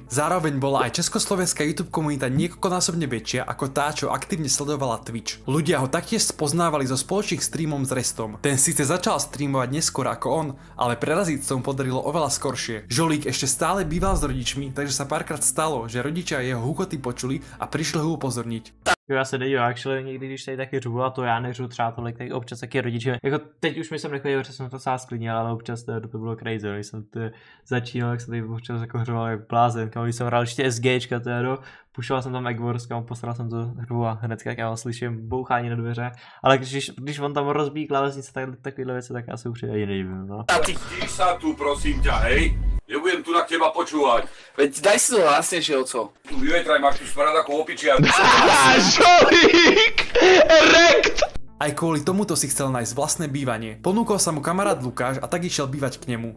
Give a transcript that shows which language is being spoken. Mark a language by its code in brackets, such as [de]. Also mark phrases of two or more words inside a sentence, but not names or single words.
[sk] Zároveň bola aj československá YouTube komunita niekoľkonásobne väčšia ako tá, čo aktívne sledovala Twitch. Ľudia ho taktiež spoznávali so spoločným streamom s Restom. Ten síce začal streamovať neskôr ako on, ale preraziť sa mu podarilo oveľa skoršie. Žolík ešte stále býval s rodičmi, takže sa párkrát stalo, že rodičia jeho hukoty počuli a prišli ho upozorniť. [cs] Já se nedívám, actually někdy, když tady taky řvu, a to já neřvu třeba tolik, tak občas taky rodiče, jako teď už mi jsem nechodil, protože jsem to sám sklidnil, ale občas to bylo crazy, když jsem to začínal, jak jsem tady občas jako hřoval jak blázen, když jsem hrál ještě SGčka, pušoval jsem tam Egg Wars, posral jsem to hru a hnedka já slyším bouchání na dveře, ale když on tam rozbíjí klávesnice, takovýhle věci, tak já se už ani nedivím, no. [sk] Stíš sa tu, prosím ťa, hej? Nebudem tu na teba počúvať. Veď daj si to hlasnejšie, oco. Tu vyvetraj, máš tu smrad ako opičia. Žolík! Rekt! Aj kvôli tomuto si chcel nájsť vlastné bývanie. Ponúkol sa mu kamarát Lukáš a tak išiel bývať k nemu.